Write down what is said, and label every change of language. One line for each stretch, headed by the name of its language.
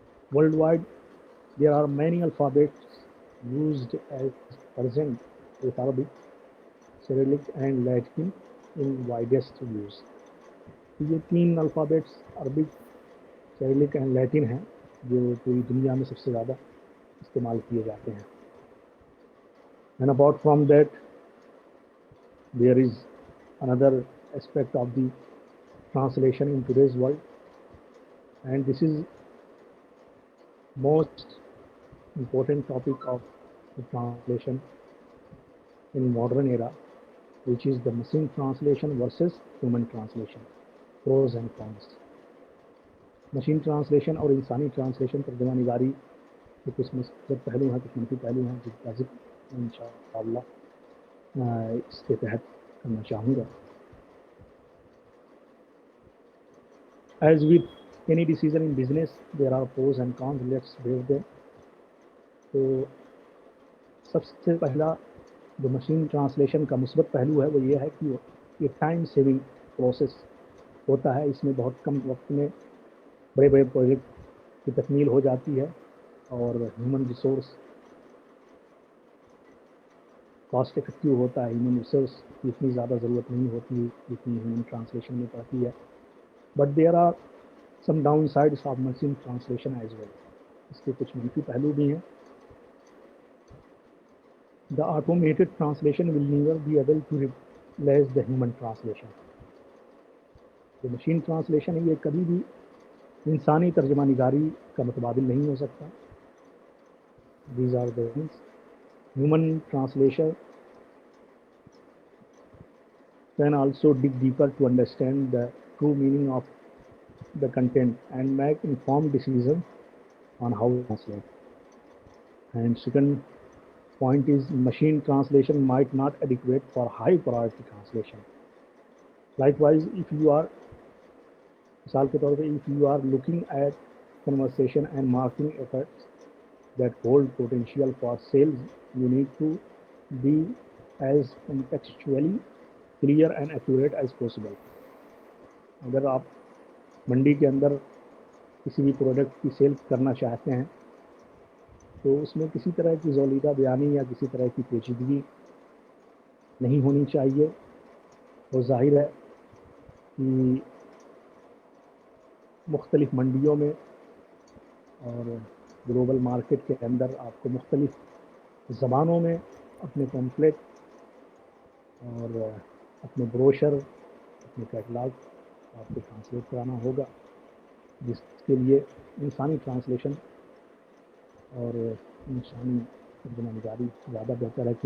English: Worldwide, there are many alphabets used as present with Arabic, Cyrillic and Latin in widest use.
Urdu: تو یہ 3 alphabets Arabic, سائرلک and Latin ہیں جو پوری دنیا میں سب سے زیادہ استعمال کیے جاتے ہیں.
English: And apart from that there is another aspect of the translation in today's world, and this is most important topic of the translation in modern era, which is the machine translation versus human translation, pros and cons.
Urdu: Machine translation اور انسانی translation ترجمہ نگاری کے کچھ مثبت پہلو ہیں، کچھ منفی پہلو ہیں جس کا ذکر انشاءاللہ اس کے تحت کرنا چاہوں گا.
English: As with any decision in business, there are pros and cons. Let's break them.
Urdu: تو سب سے پہلا جو مشین ٹرانسلیشن کا مثبت پہلو ہے وہ یہ ہے کہ یہ ٹائم سیونگ پروسیس ہوتا ہے. اس میں بہت کم وقت میں بڑے بڑے پروجیکٹ کی تکمیل ہو جاتی ہے اور ہیومن ریسورس کاسٹ افیکٹیو ہوتا ہے. ہیومن ریسورس کی اتنی زیادہ ضرورت نہیں ہوتی جتنی ہیومن ٹرانسلیشن میں پڑتی ہے.
English: But there are some downsides of machine translation as well.
Urdu: اس کے کچھ منفی پہلو بھی ہیں.
English: The automated translation will never be able to replace the human translation.
Urdu: جو مشین ٹرانسلیشن ہے یہ کبھی بھی انسانی ترجمہ نگاری کا متبادل نہیں ہو سکتا.
English: These are the things. Human translation can also dig deeper to understand the true meaning of the content and make informed decisions on how to translate. And second point is machine translation might not adequate for high priority translation. Likewise, if you are
Urdu: مثال کے طور پہ
English: if you are looking at conversation and marketing efforts that hold potential for sales, you need to be as contextually clear and accurate as possible.
Urdu: اگر آپ منڈی کے اندر کسی بھی پروڈکٹ کی سیل کرنا چاہتے ہیں تو اس میں کسی طرح کی زولیدہ بیانی یا کسی طرح کی پیچیدگی نہیں ہونی چاہیے. اور ظاہر ہے کہ مختلف منڈیوں میں اور گلوبل مارکیٹ کے اندر آپ کو مختلف زبانوں میں اپنے پیمفلیٹ اور اپنے بروشر، اپنے کیٹلاگ آپ کو ٹرانسلیٹ کرانا ہوگا، جس کے لیے انسانی ٹرانسلیشن اور انسانی ترجمہ نگاری زیادہ بہتر ہے.